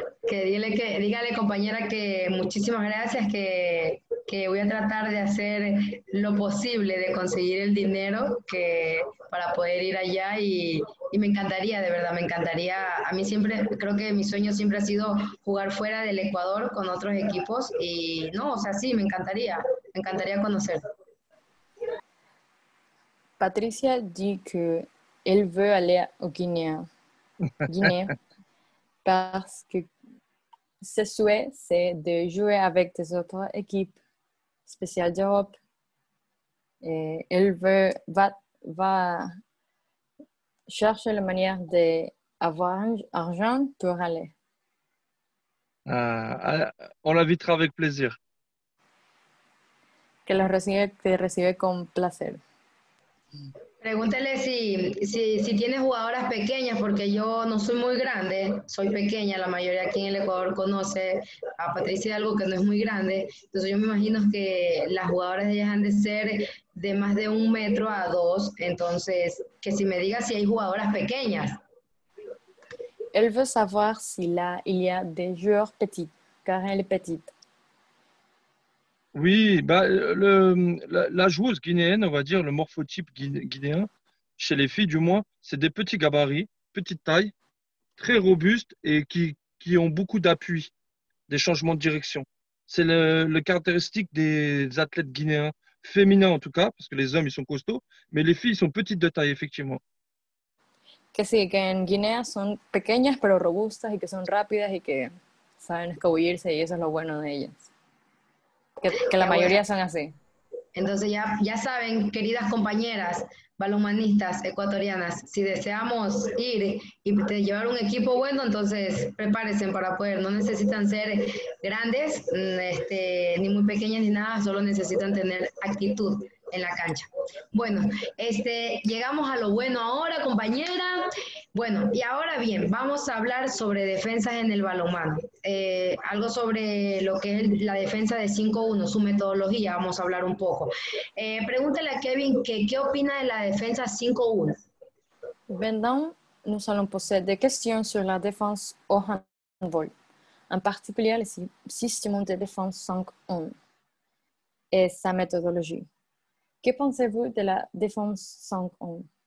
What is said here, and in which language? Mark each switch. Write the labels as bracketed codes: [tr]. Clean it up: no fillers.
[es] Dígale compañera que muchísimas gracias, que voy a tratar de hacer lo posible de conseguir el dinero para poder ir allá y me encantaría, de verdad, me encantaría. A mí siempre, creo que mi sueño siempre ha sido jugar fuera del Ecuador con otros equipos y no, o sea, sí, me encantaría conocer. [fr] Patricia dit qu'elle veut aller au Guinée parce que ce souhait, c'est de jouer avec des autres équipes spéciales d'Europe. Et elle va chercher la manière d'avoir argent pour aller. On l'invitera avec plaisir. [es] Que recibe con placer. Pregúntele si tiene jugadoras pequeñas, porque yo no soy muy grande, soy pequeña, la mayoría aquí en el Ecuador conoce a Patricia algo que no es muy grande, entonces yo me imagino que las jugadoras de ellas han de ser de más de 1 metro a 2, entonces que si me diga si hay jugadoras pequeñas. [fr] Elle veut savoir il y a des joueurs petits, car elle est petite. Oui, bah, la joueuse guinéenne, on va dire, le morphotype guinéen, chez les filles du moins, c'est des petits gabarits, petite taille, très robustes et qui ont beaucoup d'appui, des changements de direction. C'est le caractéristique des athlètes guinéens, féminins en tout cas, parce que les hommes, ils sont costauds, mais les filles, ils sont petites de taille, effectivement. [es] Que sí, que en Guinea son pequeñas pero robustas y que son rápidas y que saben escabullirse y eso es lo bueno de ellas. Que la Ya bueno, mayoría son así. entonces ya saben, queridas compañeras balonmanistas ecuatorianas, si deseamos ir y llevar un equipo bueno, entonces prepárense para poder, no necesitan ser grandes, ni muy pequeñas ni nada, solo necesitan tener actitud en la cancha. Bueno, llegamos a lo bueno ahora, compañera. Bueno, y ahora bien, vamos a hablar sobre defensas en el balonmano. Algo sobre lo que es la defensa de 5-1, su metodología, vamos a hablar un poco. Pregúntale a Kevin que qué opina de la défense 5-1. [fr] Maintenant, nous allons poser des questions sur la défense au handball, en particulier le système de défense 5-1 et sa méthodologie. Que pensez-vous de la défense 5-1?